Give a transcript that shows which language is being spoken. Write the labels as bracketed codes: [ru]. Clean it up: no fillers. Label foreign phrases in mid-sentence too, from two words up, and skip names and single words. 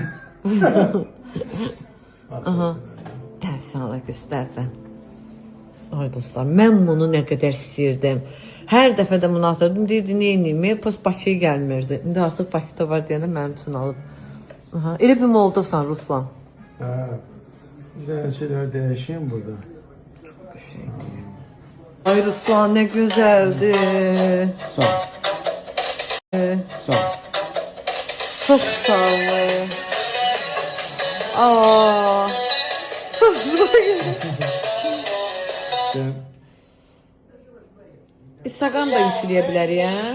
[az] Aha. Sən ala göstərsən. Ay dostlar, mən bunu nə qədər istəyirdim. Hər dəfə də bunu atırdım. Deyirdi, nə inəyim? Pas Bakıya gəlmirdi. İndi artıq Bakıda var deyəndə mənim üçün alıb. Aha. Elə bir moldasan Ruslan. Hə. Şeylər dəyişeyim burada. [tr] Çok bir şey değil. Ay Ruslan ne güzeldi. [az] Sağ ol. Sağ ol. [tr] Çok sağ ol. Aa. [az] Instagram da yükləyə bilərik, hə?